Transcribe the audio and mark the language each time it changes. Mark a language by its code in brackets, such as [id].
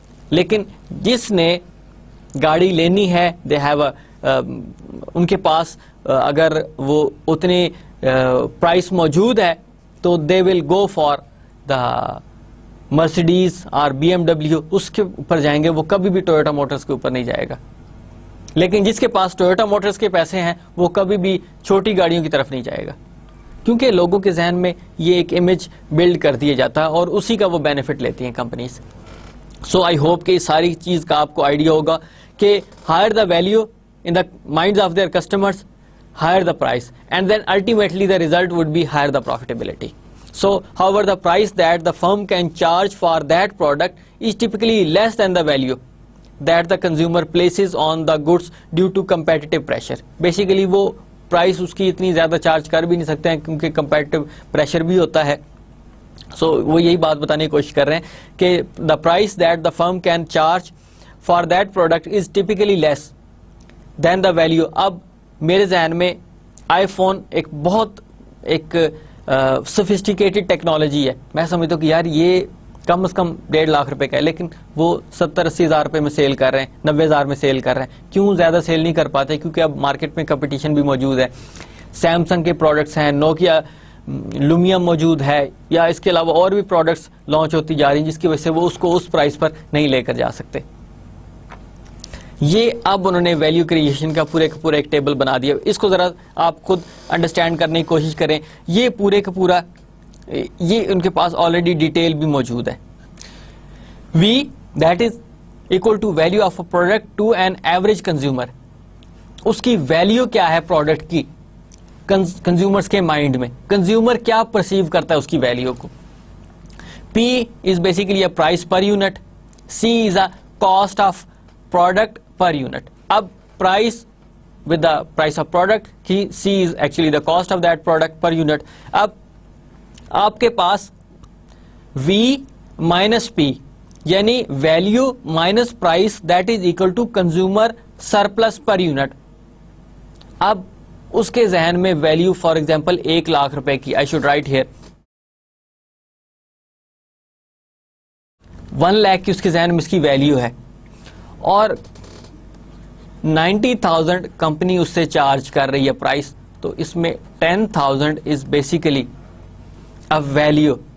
[ur] لیکن جس نے گاڑی لینی ہے, دے ہیو ان کے پاس اگر وہ اتنی پرائس موجود ہے تو [en] they will go for the Mercedes [ur] اور BMW, اس کے اوپر جائیں گے. وہ کبھی بھی ٹویوٹا موٹرز کے اوپر نہیں جائے گا. لیکن جس کے پاس ٹویوٹا موٹرز کے پیسے ہیں وہ کبھی بھی چھوٹی گاڑیوں کی طرف نہیں جائے گا, کیونکہ لوگوں کے ذہن میں یہ ایک امیج بلڈ کر دیا جاتا ہے اور اسی کا وہ بینیفٹ لیتی ہیں کمپنیز. [en] so I hope [ur] کہ اس ساری چیز کا آپ کو آئیڈیا ہوگا کہ [en] Higher the value in the minds of their customers, higher the price, and then ultimately the result would be higher the profitability. So however the price that the firm can charge for that product is typically less than the value that the consumer places on the goods due to competitive pressure. [ur] Basically وہ price اس کی اتنی زیادہ charge کر بھی نہیں سکتے ہیں کیونکہ کمپیٹیو پریشر بھی ہوتا ہے. سو وہ یہی بات بتانے کی کوشش کر رہے ہیں کہ [en] The price that the firm can charge for that product is typically less than the value. [ur] اب میرے ذہن میں آئی فون ایک بہت ایک سوفسٹیکیٹڈ ٹیکنالوجی ہے. میں سمجھتا ہوں کہ یار یہ کم از کم 1.5 لاکھ روپے کا ہے, لیکن وہ 70-80 ہزار روپے میں سیل کر رہے ہیں, 90 ہزار میں سیل کر رہے ہیں. کیوں زیادہ سیل نہیں کر پاتے؟ کیونکہ اب مارکیٹ میں کمپٹیشن بھی موجود ہے. سیمسنگ کے پروڈکٹس ہیں, نوکیا لومیم موجود ہے, یا اس کے علاوہ اور بھی پروڈکٹس لانچ ہوتی جا رہی ہیں جس کی وجہ سے وہ اس کو اس پرائس پر نہیں لے کر جا سکتے. یہ اب انہوں نے ویلیو کریشن کا پورا ایک ٹیبل بنا دیا. اس کو ذرا آپ خود انڈرسٹینڈ کرنے کی کوشش کریں. یہ پورے کا پورا یہ ان کے پاس آلریڈی ڈیٹیل بھی موجود ہے. [en] V that is equal to value of a product to an average consumer. [ur] اس کی ویلیو کیا ہے پروڈکٹ کی کنزیومرز کے مائنڈ میں, کنزیومر کیا پرسیو کرتا ہے اس کی ویلیو کو. [en] P is basically a price per unit. C is a cost of product per unit. اب price with the price of product کی C is actually the cost of that product per unit. [ur] اب آپ کے پاس [en] V minus P یعنی value minus price that is equal to consumer surplus per unit. [ur] اب اس کے ذہن میں ویلیو فار ایگزامپل 1 لاکھ روپے کی, [en] I should write here [ur] 1 lakh کی اس کے ذہن میں اس کی ویلیو ہے, اور 90,000 کمپنی اس سے چارج کر رہی ہے پرائس, تو اس میں 10,000 [en] Is basically a value.